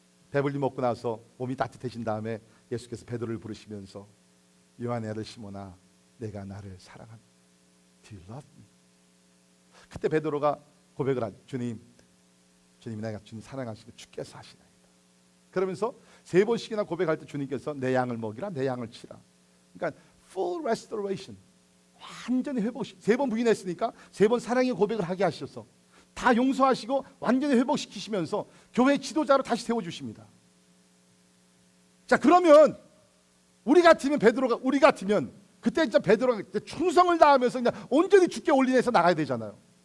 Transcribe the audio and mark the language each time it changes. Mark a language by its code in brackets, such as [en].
[ko] 배불리 먹고 나서 몸이 따뜻해진 다음에 예수께서 베드로를 부르시면서 요한의 아들 시몬아 내가 나를 사랑한다. [en] Do you love me? [ko] 그때 베드로가 고백을 하죠. 주님 내가 주님 사랑하시고 주께서 하시나이다. 그러면서 3번씩이나 고백할 때 주님께서 내 양을 먹이라 내 양을 치라. 그러니까 [en] full restoration. [ko] 완전히 회복시 3번 부인했으니까 3번 사랑의 고백을 하게 하셔서 다 용서하시고 완전히 회복시키시면서 교회 지도자로 다시 세워주십니다. 자 그러면 우리 같으면 그때 진짜 베드로가 충성을 다하면서 그냥 온전히 주께 올인해서 나가야 되잖아요.